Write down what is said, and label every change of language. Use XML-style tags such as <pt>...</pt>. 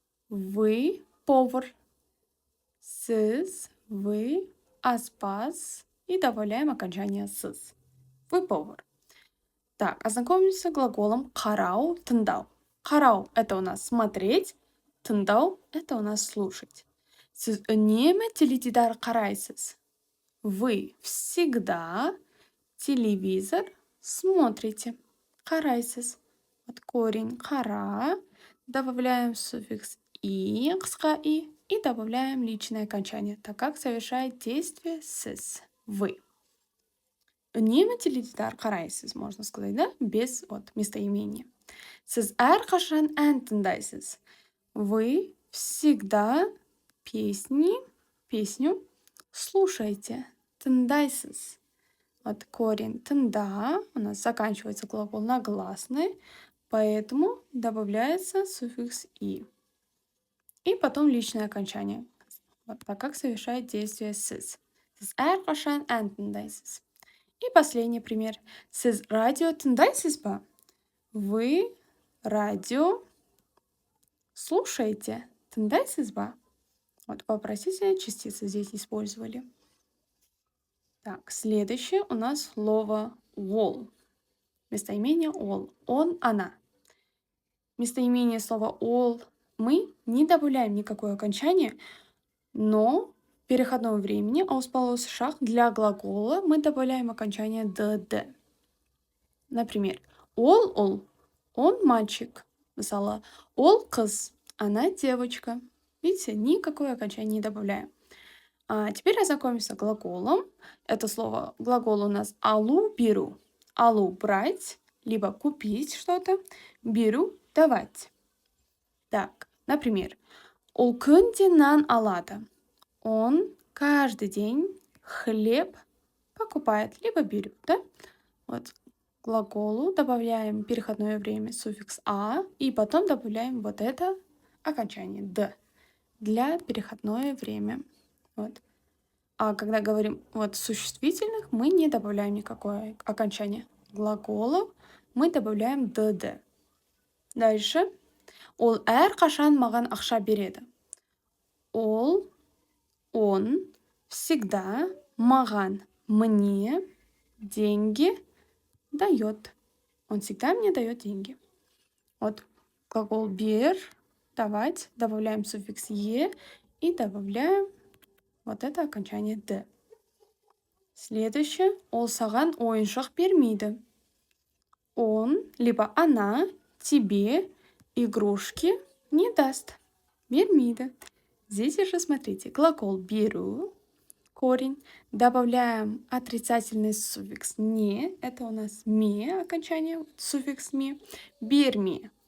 <ru>Вы повар. «Сыз», «вы», «аспас». И добавляем окончание «сыз». Вы повар. Так, ознакомимся с глаголом «карау», «тындау». «Карау» — это у нас смотреть, «тындау» — это у нас слушать.</ru> <kk>«Сіз үнемі теледидар қарайсыз».</kk> <ru>Вы всегда телевизор смотрите.</ru> <kk>Қарайсыз.</kk> <ru>Вот корень «қара». Добавляем суффикс «и», қысқа и добавляем личное окончание, так как совершает действие «сіз». Вы.</ru> <kk>Үнемі теледидар қарайсыз,</kk> <ru>можно сказать, да? Без местоимения.</ru> <kk>Сіз әрқашан ән тыңдайсыз.</kk> <ru>Вы всегда песню слушайте.</ru> <kk>Тыңдайсыз.</kk> <ru>Вот корень тында у нас заканчивается глагол на гласный, поэтому добавляется суффикс «и». И потом личное окончание, вот, так как совершает действие «сіз».</ru> <kk>Сіз әрқашан ән тыңдайсыз.</kk> <ru>И последний пример.</ru> <kk>Сіз радио тыңдайсыз ба?</kk> <ru>Вы радио слушаете.</ru> <kk>Тыңдайсыз ба?</kk> <ru>Вот вопросительные частицы здесь использовали. Так, следующее у нас слово «ол». Местоимение «ол». Он, она. Местоимение слова «ол» мы не добавляем никакое окончание, но в переходном времени ауспалос шах для глагола мы добавляем окончание «д». Например, ол, он мальчик.</ru> <kk>Мысалы, ол қыз,</kk> <ru>она девочка. Видите, никакое окончание не добавляем. А теперь ознакомимся с глаголом. Это слово, глагол у нас алу, беру. Алу – брать, либо купить что-то. Беру – давать. Так, например,</ru> <kk>ол күнде нан алады.</kk> <ru>Он каждый день хлеб покупает, либо берет, да? Вот к глаголу добавляем переходное время суффикс «а», и потом добавляем вот это окончание «д» для переходное время. Вот. А когда говорим существительных, мы не добавляем никакое окончание. Глаголов мы добавляем «д». Дальше.</ru> <kk>Ол әрқашан маған ақша береді.</kk> <ru>Он всегда</ru> <kk>маған,</kk> <ru>мне деньги дает. Он всегда мне дает деньги. Вот глагол бер, давать, добавляем суффикс «е» и добавляем вот это окончание «д». Следующее.</ru> <kk>Ол саған ойыншық бермейді.</kk> <ru>Он, либо она тебе игрушки не даст.</ru> <kk>Бермейді.</kk> <ru>Здесь уже смотрите, глагол беру, корень, добавляем отрицательный суффикс «не», это у нас «ме», окончание, суффикс «ме». Берми.</ru>